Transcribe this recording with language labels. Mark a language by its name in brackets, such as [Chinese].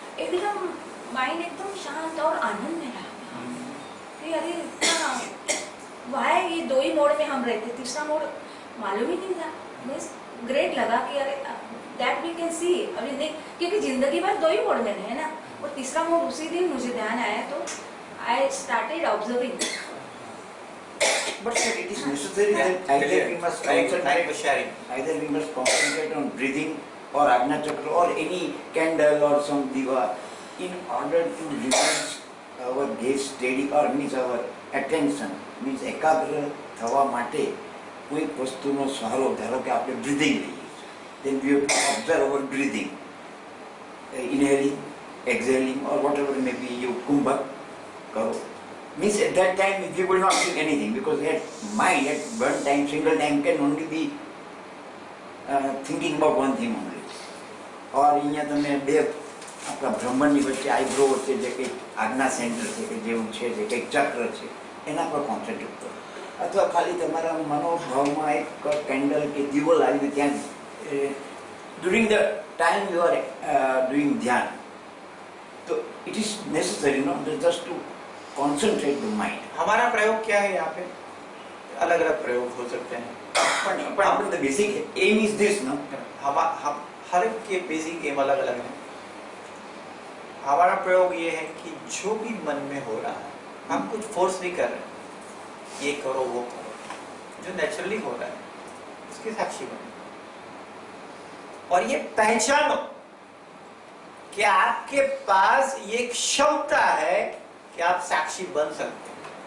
[Hindi] एकदम माइंड एकदम शांत और आनंद में रहा। अरे इतना वहाँ ये 2 ही मोड में हम रहते, तीसरा मोड मालूम ही नहीं था। मीन्स ग्रेट लगा कि अरे [English] that we can see [Hindi] अभी देख, क्योंकि जिंदगी भर 2 ही मोड में रहे ना, और तीसरा मोड उसी दिन मुझे ध्यान आया तो [English] I started observing. But sir, it is necessary that either we must concentrate, either we must concentrate on breathing or Ajna Chakra or any candle or some diva in order to release our gaze steady or means our attention means [Gujarati] એકાગ્ર થવા માટે કોઈ વસ્તુનો સહારો, ધારો કે આપણે breathing લઈએ, [English] then we have to observe our breathing, inhaling, exhaling or whatever may be you kumbhak કરો. Means at that time we will not feel anything because that mind at one time, single time can only be thinking about one thing only. [Gujarati] और અહીંયા તમે બે આપણા બ્રહ્માંડની વચ્ચે eyebrow વચ્ચે જે કંઈક આજ્ઞા સેન્ટર છે કે જેવું છે, જે કંઈક ચક્ર છે એના પર કોન્સન્ટ્રેટ કરો, અથવા ખાલી તમારા મનોભાવમાં એક કેન્ડલ કે દીવો લાવીને ત્યાં [English] during the time you are doing [Gujarati] ધ્યાન, તો [English] It is necessary not just to concentrate the mind. [Hindi] हमारा प्रयोग क्या है यहाँ पे? अलग अलग प्रयोग हो सकते हैं, [English] but the basic aim is this, no? [Hindi] हर एक के बेसिक एम अलग अलग है। हमारा प्रयोग ये है कि जो भी मन में हो रहा है, हम कुछ फोर्स नहीं कर रहे, ये करो वो करो, जो नेचुरली हो रहा है उसके साक्षी बनो। और ये पहचानो कि आपके पास ये क्षमता है कि आप साक्षी बन सकते हैं।